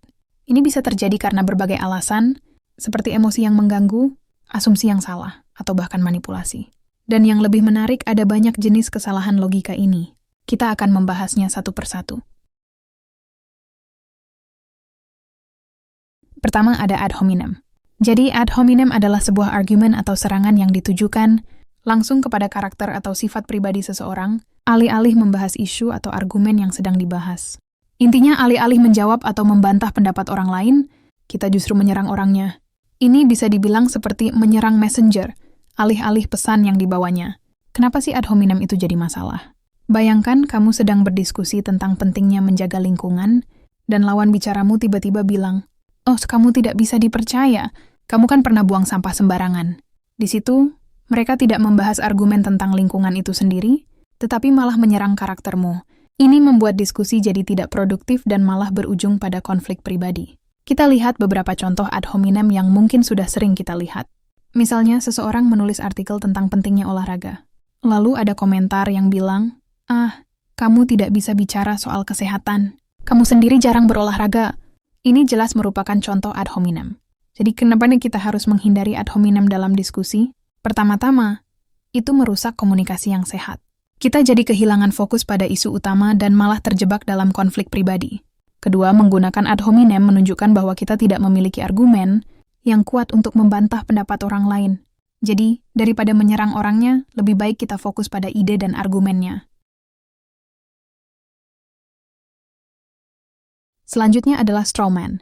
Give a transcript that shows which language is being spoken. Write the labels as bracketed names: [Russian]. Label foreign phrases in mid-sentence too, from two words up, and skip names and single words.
[Indonesian] Ini bisa terjadi karena berbagai alasan, seperti emosi yang mengganggu, asumsi yang salah, atau bahkan manipulasi. Dan yang lebih menarik, ada banyak jenis kesalahan logika ini. Kita akan membahasnya satu persatu. Pertama ada [Latin] ad hominem. [Indonesian] Jadi [Latin] ad hominem [Indonesian] adalah sebuah argumen atau serangan yang ditujukan langsung kepada karakter atau sifat pribadi seseorang, alih-alih membahas isu atau argumen yang sedang dibahas. Intinya alih-alih menjawab atau membantah pendapat orang lain, kita justru menyerang orangnya. Ini bisa dibilang seperti menyerang messenger, alih-alih pesan yang dibawanya. Kenapa sih [Latin] ad hominem [Indonesian] itu jadi masalah? Bayangkan kamu sedang berdiskusi tentang pentingnya menjaga lingkungan, dan lawan bicaramu tiba-tiba bilang, "Oh, kamu tidak bisa dipercaya, kamu kan pernah buang sampah sembarangan." Di situ, mereka tidak membahas argumen tentang lingkungan itu sendiri, tetapi malah menyerang karaktermu. Ini membuat diskusi jadi tidak produktif dan malah berujung pada konflik pribadi. Kita lihat beberapa contoh [Latin] ad hominem [Indonesian] yang mungkin sudah sering kita lihat. Misalnya, seseorang menulis artikel tentang pentingnya olahraga. Lalu ada komentar yang bilang, kamu tidak bisa bicara soal kesehatan. Kamu sendiri jarang berolahraga." Ini jelas merupakan contoh [Latin] ad hominem. [Indonesian] Jadi kenapa kita harus menghindari [Latin] ad hominem [Indonesian] dalam diskusi? Pertama-tama, itu merusak komunikasi yang sehat. Kita jadi kehilangan fokus pada isu utama dan malah terjebak dalam konflik pribadi. Kedua, menggunakan [Latin] ad hominem [Indonesian] menunjukkan bahwa kita tidak memiliki argumen yang kuat untuk membantah pendapat orang lain. Jadi, daripada menyerang orangnya, lebih baik kita fokus pada ide dan argumennya. Selanjutnya adalah [English] straw man.